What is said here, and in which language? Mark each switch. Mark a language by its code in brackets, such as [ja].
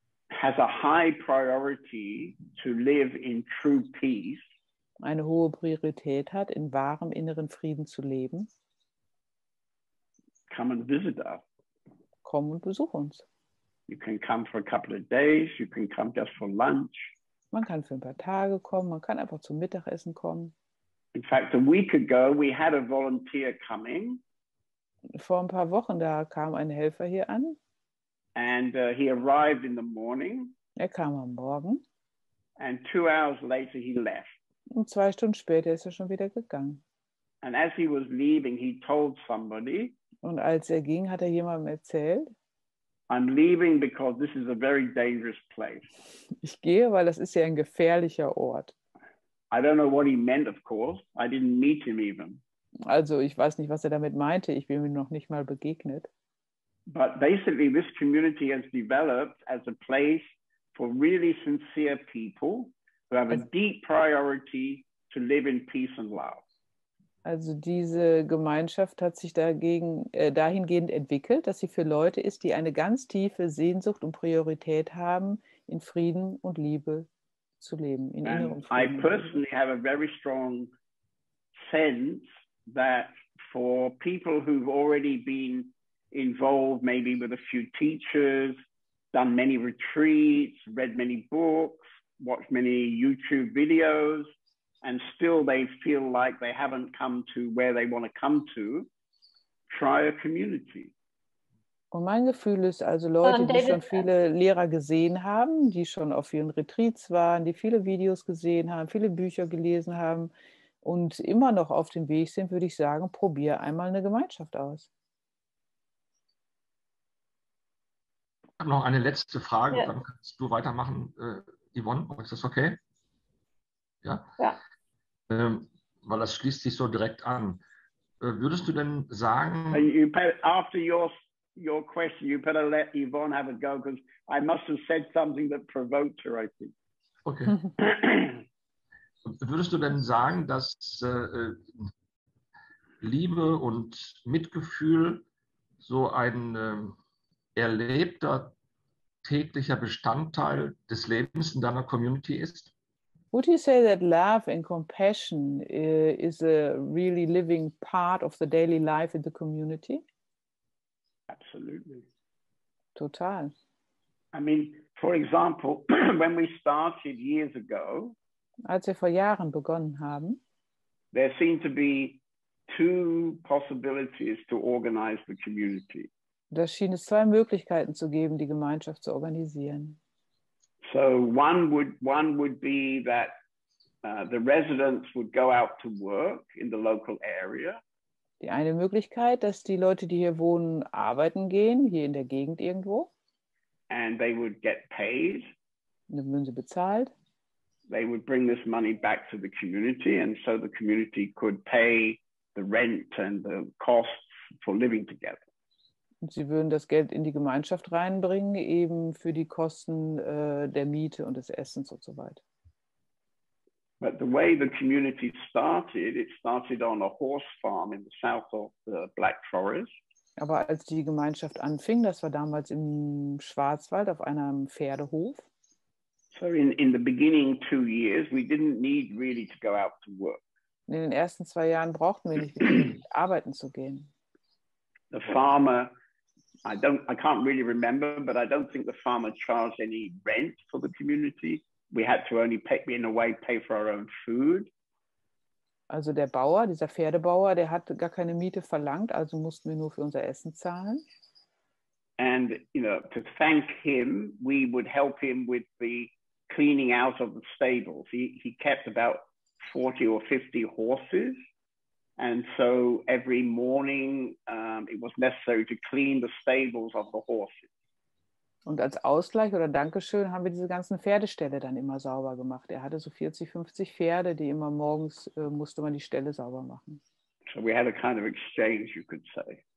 [en] has a high priority to live in true peace, [de] eine hohe Priorität hat, in wahrem inneren Frieden zu leben, [en] come and visit us. [de] komm und besuch uns. [en] You can come for a couple of days, you can come just for lunch. [de] Man kann für ein paar Tage kommen, man kann einfach zum Mittagessen kommen. [en] In fact, a week ago, we had a volunteer coming, [de] Vor ein paar Wochen, da kam ein Helfer hier an. [en] and he arrived in the morning, [de] Er kam am Morgen [en] and 2 hours later he left. [de] und 2 Stunden später ist er schon wieder gegangen. [en] And as he was leaving, he told somebody, [de] Und als er ging, hat er jemandem erzählt, [en] I'm leaving because this is a very dangerous place. [de] ich gehe, weil das ist ja ein gefährlicher Ort. [en] I don't know what he meant, of course. I didn't meet him even. [de] Also ich weiß nicht, was er damit meinte. Ich bin ihm noch nicht mal begegnet. [en] But basically, this community has developed as a place for really sincere people who have a deep priority to live in peace and love. [de] Also diese Gemeinschaft hat sich dahingehend entwickelt, dass sie für Leute ist, die eine ganz tiefe Sehnsucht und Priorität haben, in Frieden und Liebe zu leben. In innerem [en] And I [de] Frieden. [en] personally have a very strong sense that for people who've already been involved, maybe with a few teachers, done many retreats, read many books, watched many YouTube videos, and still they feel like they haven't come to where they want to come to, try a community. [de] Und mein Gefühl ist also Leute, die David, schon viele Lehrer gesehen haben, die schon auf vielen Retreats waren, die viele Videos gesehen haben, viele Bücher gelesen haben und immer noch auf dem Weg sind, würde ich sagen, probier einmal eine Gemeinschaft aus. Ich habe noch eine letzte Frage, Ja. dann kannst du weitermachen, Yvonne. Ist das okay? Ja? Ja. Weil das schließt sich so direkt an. Würdest du denn sagen, [en] And you after your question, you better let Yvonne have a go, because I must have said something that provoked her, I think. [de] okay, würdest du denn sagen, dass Liebe und Mitgefühl so ein erlebter täglicher Bestandteil des Lebens in deiner Community ist? [en] Would you say that love and compassion is a really living part of the daily life in the community? Absolutely. [de] Total. [en] I mean, for example, when we started years ago, [de] Als wir vor Jahren begonnen haben, [en] there seemed to be 2 possibilities to organize the community. [de] da schien es 2 Möglichkeiten zu geben, die Gemeinschaft zu organisieren. [en] So one would be that the residents would go out to work in the local area, [de] Die eine Möglichkeit, dass die Leute, die hier wohnen, arbeiten gehen, hier in der Gegend irgendwo. [en] and they would get paid. [de] Und dann würden sie bezahlt. [en] They would bring this money back to the community, and so the community could pay the rent and the costs for living together. [de] Und sie würden das Geld in die Gemeinschaft reinbringen, eben für die Kosten der Miete und des Essens und so weiter. [en] But the way the community started, it started on a horse farm in the south of the Black Forest. [de] Aber als die Gemeinschaft anfing, das war damals im Schwarzwald auf einem Pferdehof. [en] So in the beginning 2 years, we didn't need really to go out to work. [de] In den ersten 2 Jahren brauchten wir nicht wirklich arbeiten zu gehen. [en] The farmer, I can't really remember, but I don't think the farmer charged any rent for the community. We had to only pay for our own food. [de] Also der Bauer, dieser Pferdebauer, der hat gar keine Miete verlangt, also mussten wir nur für unser Essen zahlen. [en] And, to thank him, we would help him with the cleaning out of the stables. He kept about 40 or 50 horses. And so every morning it was necessary to clean the stables of the horses. [de] Und als Ausgleich oder Dankeschön haben wir diese ganzen Pferdeställe dann immer sauber gemacht. Er hatte so 40, 50 Pferde, die immer morgens musste man die Ställe sauber machen. [en] So we had a kind of exchange, you could say.